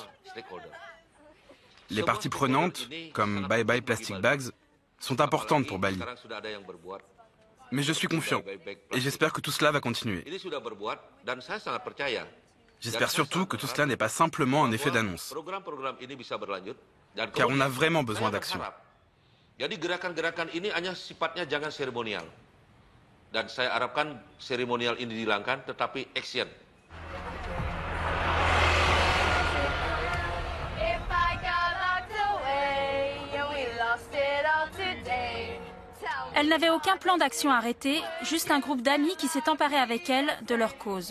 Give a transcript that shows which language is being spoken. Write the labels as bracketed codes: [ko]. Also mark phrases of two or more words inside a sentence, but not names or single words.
[fr] Les parties prenantes, comme Bye Bye Plastic Bags, sont importantes pour Bali. Mais je suis confiant et j'espère que tout cela va continuer. J'espère surtout que tout cela n'est pas simplement un effet d'annonce, car on a vraiment besoin d'action. [id] Jadi gerakan-gerakan ini hanya sifatnya jangan seremonial. Dan saya harapkan seremonial ini dihilangkan, tetapi action. [fr] Elle n'avait aucun plan d'action arrêté, juste un groupe d'amis qui s'est emparé avec elle de leur cause.